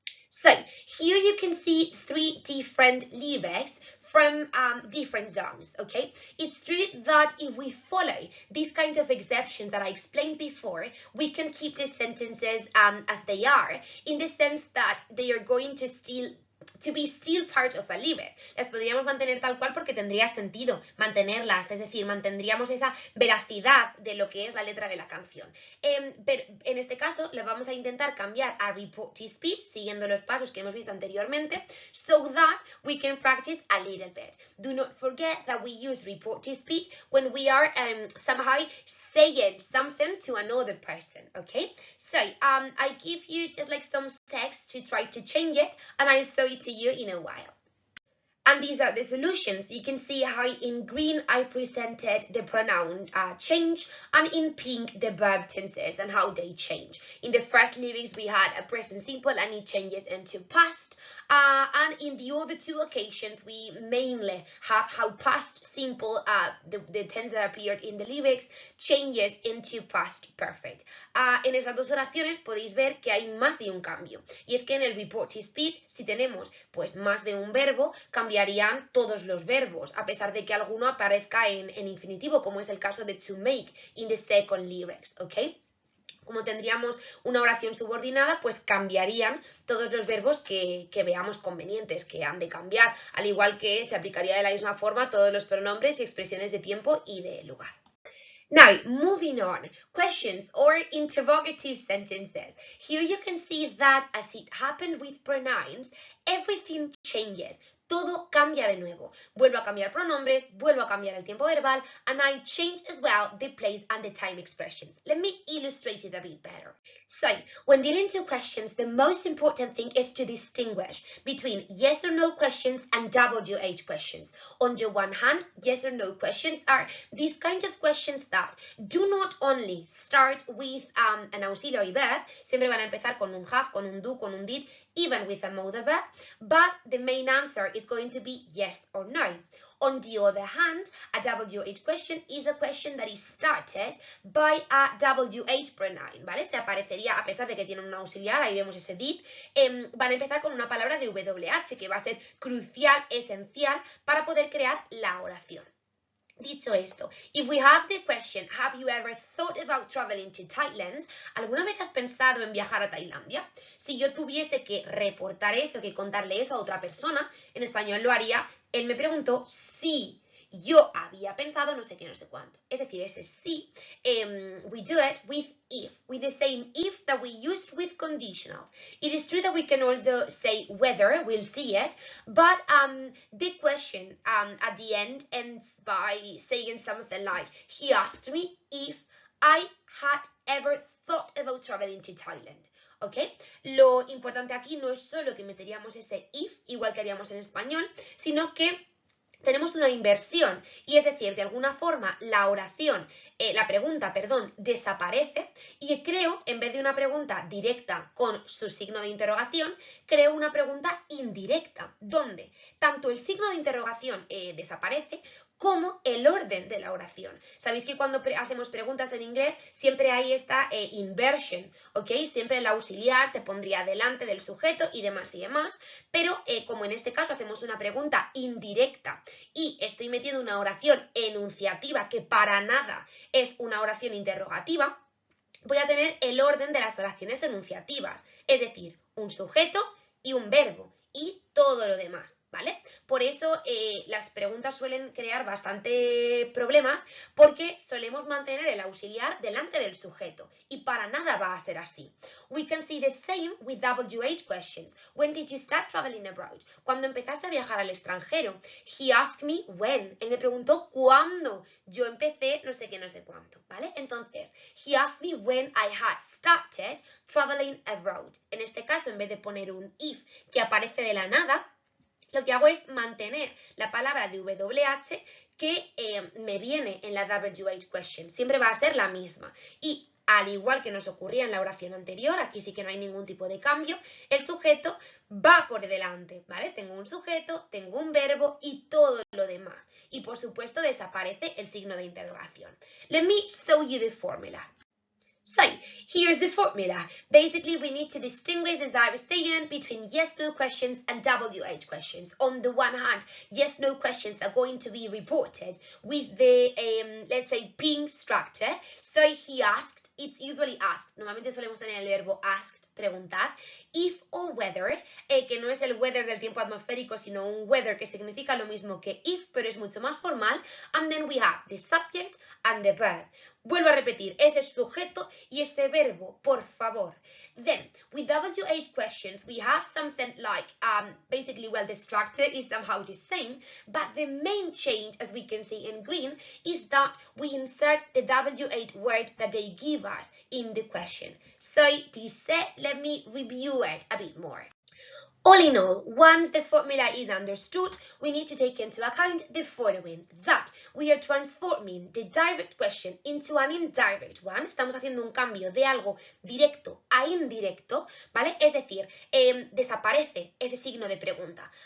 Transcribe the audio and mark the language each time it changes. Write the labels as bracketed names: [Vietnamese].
[English] So here you can see three different lyrics from different songs, okay? It's true that if we follow these kinds of exceptions that I explained before, we can keep the sentences as they are, in the sense that they are going to be still part of a lyric. [Spanish] Las podríamos mantener tal cual porque tendría sentido mantenerlas, es decir, mantendríamos esa veracidad de lo que es la letra de la canción. Pero en este caso la vamos a intentar cambiar a reported speech, siguiendo los pasos que hemos visto anteriormente, [English] so that we can practice a little bit. Do not forget that we use reported speech when we are somehow saying something to another person, okay? So I give you just like some text to try to change it, and I'll show it to you in a while. And these are the solutions. You can see how in green I presented the pronoun change, and in pink the verb tenses and how they change. In the first lyrics we had a present simple and it changes into past. And in the other two occasions we mainly have how past simple, the tense that appeared in the lyrics, changes into past perfect. [Spanish] En esas dos oraciones podéis ver que hay más de un cambio. Y es que en el reported speech, si tenemos pues más de un verbo, cambiarían todos los verbos, a pesar de que alguno aparezca en infinitivo, como es el caso de [English] to make in the second lyrics, [Spanish] ¿ok? Como tendríamos una oración subordinada, pues cambiarían todos los verbos que veamos convenientes, que han de cambiar, al igual que se aplicaría de la misma forma todos los pronombres y expresiones de tiempo y de lugar. [English] Now, moving on, questions or interrogative sentences. Here you can see that as it happened with pronouns, everything changes. [Spanish] Todo cambia de nuevo. Vuelvo a cambiar pronombres, vuelvo a cambiar el tiempo verbal, [English] and I change as well the place and the time expressions. Let me illustrate it a bit better. So, when dealing with questions, the most important thing is to distinguish between yes or no questions and WH questions. On the one hand, yes or no questions are these kinds of questions that do not only start with an auxiliary verb, [Spanish] siempre van a empezar con un have, con un do, con un did, [English] even with a modal verb, but the main answer is going to be yes or no. On the other hand, a WH question is a question that is started by a WH pronoun, ¿vale? [Spanish] Se aparecería, a pesar de que tiene un auxiliar, ahí vemos ese did, van a empezar con una palabra de WH, que va a ser crucial, esencial, para poder crear la oración. Dicho esto, [English] if we have the question, have you ever thought about traveling to Thailand? [Spanish] ¿Alguna vez has pensado en viajar a Tailandia? Si yo tuviese que reportar eso, que contarle eso a otra persona, en español lo haría, él me preguntó si yo había pensado no sé qué, no sé cuánto. Es decir, ese sí, [English] we do it with if, with the same if that we used with conditionals. It is true that we can also say whether, we'll see it, but the question at the end ends by saying something like, he asked me if I had ever thought about traveling to Thailand. ¿Ok? [Spanish] Lo importante aquí no es solo que meteríamos ese if, igual que haríamos en español, sino que tenemos una inversión, y es decir, de alguna forma la oración, la pregunta, perdón, desaparece, y creo, en vez de una pregunta directa con su signo de interrogación, creo una pregunta indirecta, donde tanto el signo de interrogación desaparece, como el orden de la oración. Sabéis que cuando hacemos preguntas en inglés siempre hay esta inversion, ¿ok? Siempre el auxiliar se pondría delante del sujeto y demás, pero como en este caso hacemos una pregunta indirecta y estoy metiendo una oración enunciativa que para nada es una oración interrogativa, voy a tener el orden de las oraciones enunciativas, es decir, un sujeto y un verbo y todo lo demás, ¿vale? Por eso las preguntas suelen crear bastante problemas porque solemos mantener el auxiliar delante del sujeto y para nada va a ser así. [English] We can see the same with WH questions. When did you start traveling abroad? [Spanish] Cuando empezaste a viajar al extranjero. [English] He asked me when. [Spanish] Él me preguntó cuándo. Yo empecé no sé qué, no sé cuánto, ¿vale? Entonces, [English] he asked me when I had started traveling abroad. [Spanish] En este caso, en vez de poner un if que aparece de la nada, lo que hago es mantener la palabra de WH que me viene en la WH question. Siempre va a ser la misma. Y al igual que nos ocurría en la oración anterior, aquí sí que no hay ningún tipo de cambio, el sujeto va por delante, ¿vale? Tengo un sujeto, tengo un verbo y todo lo demás. Y por supuesto desaparece el signo de interrogación. [English] Let me show you the formula. So, here's the formula. Basically, we need to distinguish, as I was saying, between yes-no questions and WH questions. On the one hand, yes-no questions are going to be reported with the, let's say, ping structure. So, he asked, it's usually asked. [Spanish] Normalmente solemos tener el verbo asked, preguntar. [English] If or whether, [Spanish] que no es el weather del tiempo atmosférico, sino un weather que significa lo mismo que if, pero es mucho más formal. [English] And then we have the subject and the verb. [Spanish] Vuelvo a repetir, ese sujeto y ese verbo, por favor. [English] Then, with WH questions, we have something like, basically, well, the structure is somehow the same, but the main change, as we can see in green, is that we insert the WH word that they give us in the question. So, this said, let me review it a bit more. All in all, once the formula is understood, we need to take into account the following, that we are transforming the direct question into an indirect one. [Spanish] Estamos haciendo un cambio de algo directo a indirecto, ¿vale? Es decir, desaparece ese signo de pregunta.